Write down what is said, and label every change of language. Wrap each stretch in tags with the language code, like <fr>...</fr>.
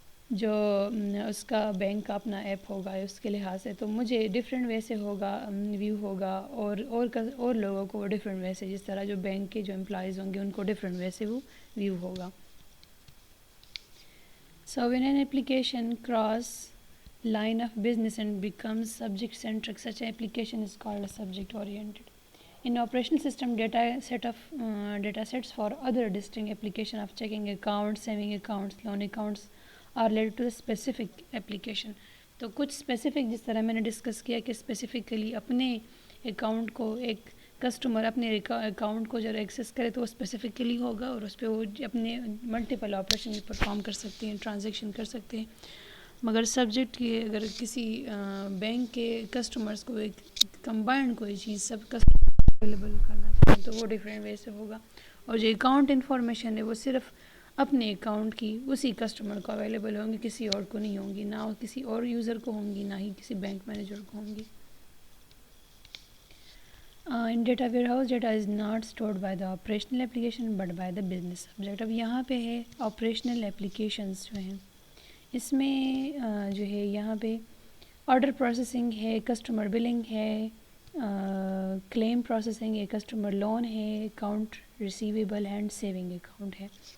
<ur>جو اس کا بینک کا اپنا ایپ ہوگا اس کے لحاظ سے تو مجھے ڈفرینٹ وے سے ہوگا ویو ہوگا، اور لوگوں کو ڈفرینٹ وے سے، جس طرح جو بینک کے جو امپلائیز ہوں گے ان کو ڈفرینٹ وے سے وہ ویو ہوگا.</ur> <en>So when an application cross line of business and becomes subject centric, such an application is called a subject oriented. In operational system, data sets for other distinct application of checking accounts, saving accounts, loan accounts are related to a specific application.</en> <ur>تو کچھ specific, جس طرح میں نے discuss کیا کہ specifically اپنے account کو ایک کسٹمر اپنے اکاؤنٹ کو جب ایکسیس کرے تو وہ اسپیسیفکلی ہوگا، اور اس پہ وہ اپنے ملٹیپل آپریشن پرفارم کر سکتے ہیں، ٹرانزیکشن کر سکتے ہیں. مگر سبجیکٹ کی اگر کسی بینک کے کسٹمرز کو ایک کمبائنڈ کوئی چیز سب کسٹمر اویلیبل کرنا چاہیے تو وہ ڈفرینٹ وے سے ہوگا. اور جو اکاؤنٹ انفارمیشن ہے وہ صرف اپنے اکاؤنٹ کی اسی کسٹمر کو اویلیبل ہوں گی, کسی اور کو نہیں ہوں گی, نہ کسی اور یوزر کو ہوں گی, نہ ہی کسی بینک مینیجر کو ہوں گی.</ur> <en>In data warehouse, data is not stored by the operational application but by the business subject.</en> <ur>اب یہاں پہ ہے operational applications جو ہیں, اس میں جو ہے یہاں پہ آرڈر پروسیسنگ ہے, کسٹمر بلنگ ہے, کلیم پروسیسنگ ہے, کسٹمر لون ہے, account receivable and saving account ہے.</ur>